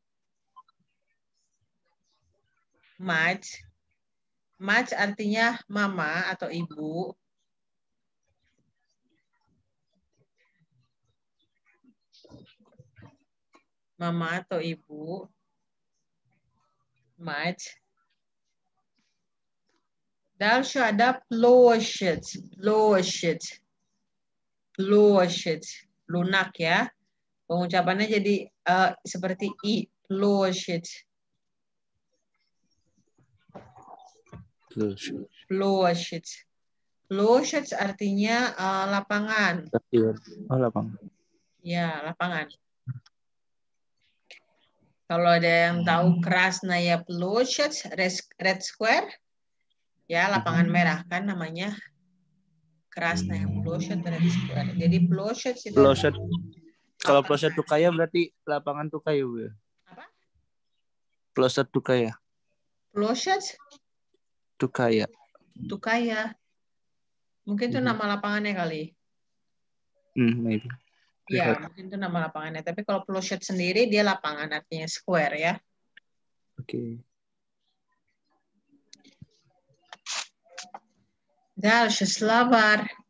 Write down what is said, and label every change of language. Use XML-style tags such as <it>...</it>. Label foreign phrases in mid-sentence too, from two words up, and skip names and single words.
<ru>Mať.</ru> <id>Mať artinya mama atau ibu. Mama atau ibu.</id> <ru>Mať. Дальше ada площадь. Площадь. Площадь.</ru> <id>Lunak ya. Pengucapannya jadi seperti i.</id> <ru>Площадь. Площадь.</ru> <id>Площадь artinya lapangan. Oh, lapangan. Ya, lapangan. Kalau ada yang tahu Krasnaya Ploshchad, Red Square, ya lapangan merah kan namanya Krasnaya Ploshchad, Red Square. Jadi Ploshchad itu Ploshchad. Kalau Ploshchad Tukaya berarti lapangan Tukaya, Bu. Apa? Ploshchad Tukaya. Ploshchad Tukaya. Tukaya. Mungkin itu nama lapangannya kali. Maybe. Iya, mungkin itu nama lapangannya. Tapi kalau Ploshchad sendiri dia lapangan artinya square ya. Oke.</id> <ru>Дальше Slavar.</ru>